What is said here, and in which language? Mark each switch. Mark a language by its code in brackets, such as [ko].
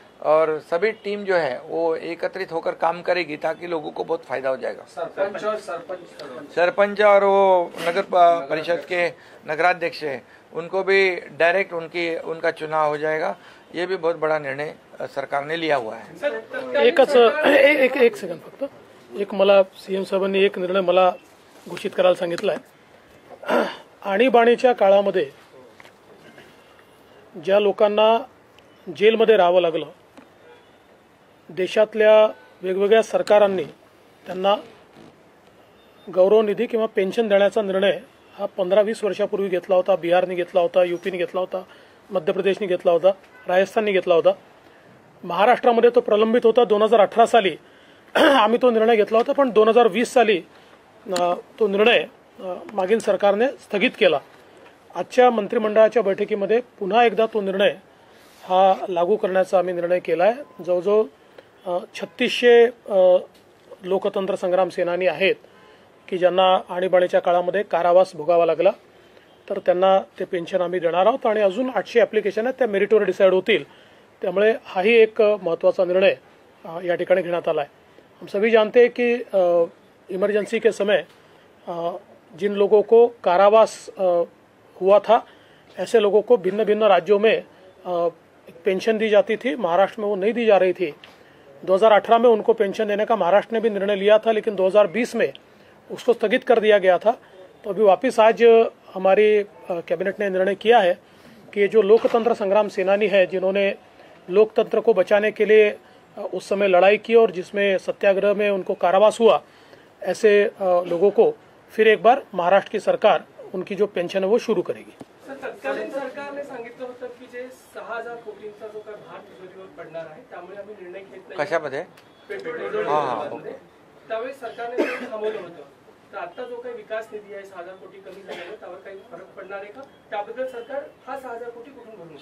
[hi] और सभी टीम जो है वो एकत्रित होकर काम करेगी ताकि लोगों को बहुत फायदा हो जाएगा। सरपंच और वो नगर परिषद के नगराध्यक्ष है उनको भी डायरेक्ट उनका चुनाव हो जाएगा। ये भी बहुत बड़ा निर्णय सरकार ने लिया हुआ है। [mr] एक सेकंड फक्त, एक मला सीएम साहेबांनी एक निर्णय मला घोषित करायला सांगितलाय। आणीबाणीच्या काळामध्ये ज्या लोकांना जेलमध्ये राहावं लागलं, देशातल्या वेगवेगळ्या सरकारांनी त्यांना गौरवनिधी किंवा पेन्शन देण्याचा निर्णय हा 15-20 वर्षापूर्वी घेतला होता। बिहारने घेतला होता, यूपीने घेतला होता, मध्य प्रदेशने घेतला होता, राजस्थानने घेतला होता। महाराष्ट्रामध्ये तो प्रलंबित होता। 2018 साली आम्ही तो निर्णय घेतला होता, पण 2020 साली तो निर्णय मागील सरकारने स्थगित केला। आजच्या मंत्रिमंडळाच्या बैठकीमध्ये पुन्हा एकदा तो निर्णय हा लागू करण्याचा आम्ही निर्णय केला आहे। जवळजवळ 3600 लोकतंत्र संग्राम सेनानी आहेत की ज्यांना आणीबाणीच्या काळामध्ये कारावास भोगावा लागला, तर त्यांना ते पेन्शन आम्ही देणार आहोत आणि अजून 800 ॲप्लिकेशन आहेत, त्या मेरिटवर डिसाईड होतील। त्यामुळे हाही एक महत्त्वाचा निर्णय या ठिकाणी घेण्यात आला है। [hi] हम सभी जानते हैं कि इमरजेंसी के समय जिन लोगों को कारावास हुआ था, ऐसे लोगों को भिन्न भिन्न राज्यों में पेंशन दी जाती थी। महाराष्ट्र में वो नहीं दी जा रही थी। 2018 में उनको पेंशन देने का महाराष्ट्र ने भी निर्णय लिया था, लेकिन 2020 में उसको स्थगित कर दिया गया था। तो अभी वापस आज हमारी कैबिनेट ने निर्णय किया है कि जो लोकतंत्र संग्राम सेनानी है, जिन्होंने लोकतंत्र को बचाने के लिए उस समय लड़ाई की और जिसमें सत्याग्रह में उनको कारावास हुआ, ऐसे लोगों को फिर एक बार महाराष्ट्र की सरकार उनकी जो पेंशन है वो शुरू करेगी। [mr] तत्कालीन सरकारने सांगितलं होतं की जे 6000 कोटींचा जो काय भार तिजोरीवर पडणार आहे, त्यामुळे आम्ही निर्णय घेत नाही। कशामध्ये? पेट्रोल डिझेल त्यावेळी सरकारने ते थांबवलं होतं। तर आता जो काही विकास निधी आहे 6000 कोटी कमी झाल्याने त्यावर काही फरक पडणार आहे का? त्याबद्दल सरकार हा 6000 कोटी कुठून भरून?